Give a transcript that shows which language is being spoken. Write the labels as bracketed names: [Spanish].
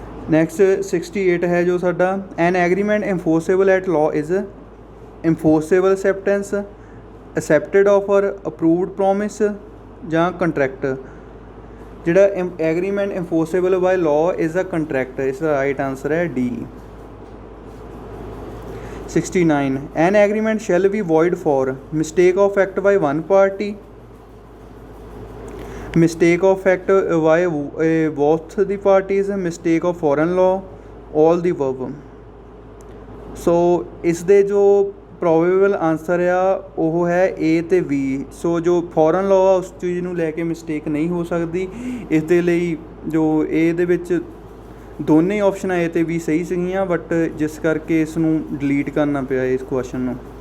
[Punjabi] Next 68 ਹੈ ਜੋ ਸਾਡਾ [English] An agreement enforceable at law is enforceable acceptance accepted offer approved promise ਜਾਂ contract. ਜਿਹੜਾ agreement enforceable by law is a contract. [Punjabi] ਇਸ ਦਾ ਰਾਈਟ ਆਂਸਰ ਹੈ D. [English] 69 an agreement shall be void for mistake of fact by one party, mistake of fact by both the parties, mistake of foreign law, all the above। [Punjabi] ਸੋ ਇਸ ਦੇ ਜੋ probable answer ਆ ਉਹ ਹੈ ਏ ਅਤੇ B. ਸੋ ਜੋ foreign law ਉਸ ਚੀਜ਼ ਨੂੰ ਲੈ ਕੇ ਮਿਸਟੇਕ ਨਹੀਂ ਹੋ ਸਕਦੀ। ਇਸ ਦੇ ਲਈ ਜੋ ਇਹਦੇ ਵਿੱਚ ਦੋਨੇ ਆਪਸ਼ਨਾਂ ਏ ਅਤੇ ਬੀ ਸਹੀ ਸੀਗੀਆਂ ਬਟ ਜਿਸ ਕਰਕੇ ਇਸ ਨੂੰ ਡਿਲੀਟ ਕਰਨਾ ਪਿਆ ਇਸ ਕੁਐਸਚਨ ਨੂੰ।